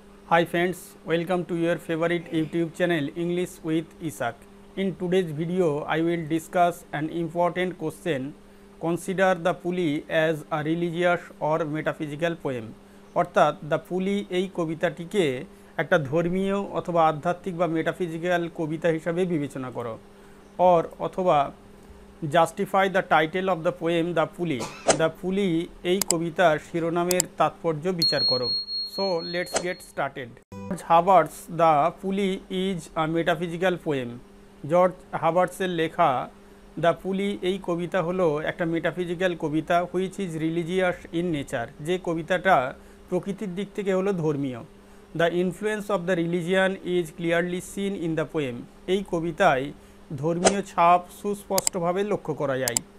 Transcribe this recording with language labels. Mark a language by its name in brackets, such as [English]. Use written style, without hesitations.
[English] Hi friends, welcome to your favorite YouTube channel English with Isaac. In today's video, I will discuss an important question. Consider the pulley as a religious or metaphysical poem. [Bangla] অর্থাৎ the পুলি এই কবিতাটিকে একটা ধর্মীয় অথবা আধ্যাত্মিক বা metaphysical কবিতা হিসাবে বিবেচনা করো। [English] অথবা justify the title of the poem the pulley. [Bangla] দ্য পুলি এই কবিতার শিরোনামের তাৎপর্য বিচার করো। [English] So let's get started. George Herbert's The Pulley is a metaphysical poem. [Bangla] George হাবার্টসের লেখা দ্য পুলি এই কবিতা হলো একটা metaphysical Kabita [English] which is religious in nature, [Bangla] যে কবিতাটা প্রকৃতির দিক থেকে হলো ধর্মীয়। [English] The influence of the religion is clearly seen in the poem. [Bangla] এই কবিতায় ধর্মীয় ছাপ সুস্পষ্টভাবে লক্ষ্য করা যায়।